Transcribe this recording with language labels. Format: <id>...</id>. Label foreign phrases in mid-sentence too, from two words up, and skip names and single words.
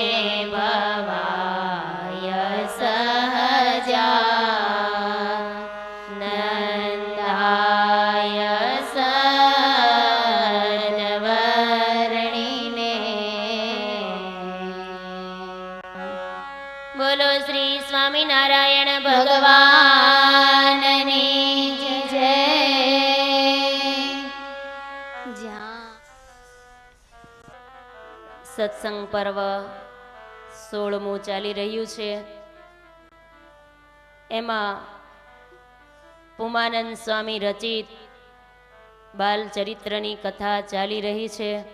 <sa>भवाय सहजानन्दाय सद्वर्णिने</sa> <gu>બોલો શ્રી સ્વામીનારાયણ ભગવાનની જય। સત્સંગ પર્વ 16મું ચાલી રહ્યું છે. એમાં પુમાનંદ સ્વામી રચિત બાલચરિત્રની કથા ચાલી રહી છે.</gu>